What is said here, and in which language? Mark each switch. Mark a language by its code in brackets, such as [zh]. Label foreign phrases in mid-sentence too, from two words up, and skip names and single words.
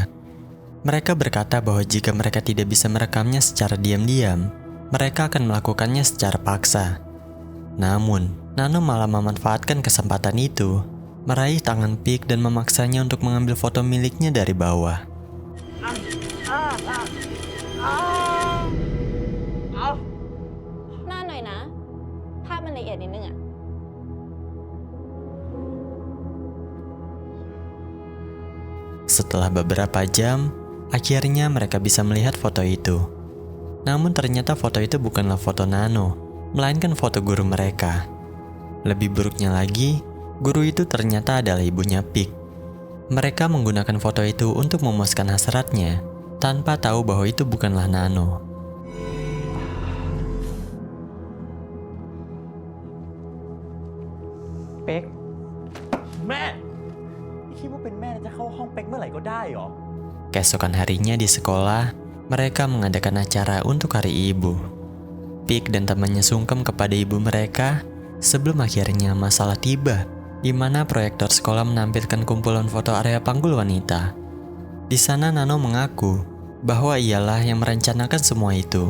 [id] Mereka berkata bahwa jika mereka tidak bisa merekamnya secara diam-diam, mereka akan melakukannya secara paksa. Namun, Nano malah memanfaatkan kesempatan itu, meraih tangan Pik dan memaksanya untuk mengambil foto miliknya dari bawah. Nah, [th] hน่อยนะภาพมันละเอียดนิดนึงอะ [id] Setelah beberapa jam, akhirnya mereka bisa melihat foto itu. Namun ternyata foto itu bukanlah foto Nano, melainkan foto guru mereka. Lebih buruknya lagi, guru itu ternyata adalah ibunya Pik. Mereka menggunakan foto itu untuk memuaskan hasratnya, tanpa tahu bahwa itu bukanlah Nano. [th] Pek แม่คิดว่าเป็นแม่จะเข้าห้องเป็กเมื่อไหร่ก็ได้หรอ [id] Keesokan harinya di sekolah, mereka mengadakan acara untuk Hari Ibu. Pik dan temannya sungkem kepada ibu mereka sebelum akhirnya masalah tiba, di mana proyektor sekolah menampilkan kumpulan foto area panggul wanita. Di sana Nano mengaku bahwa ialah yang merencanakan semua itu.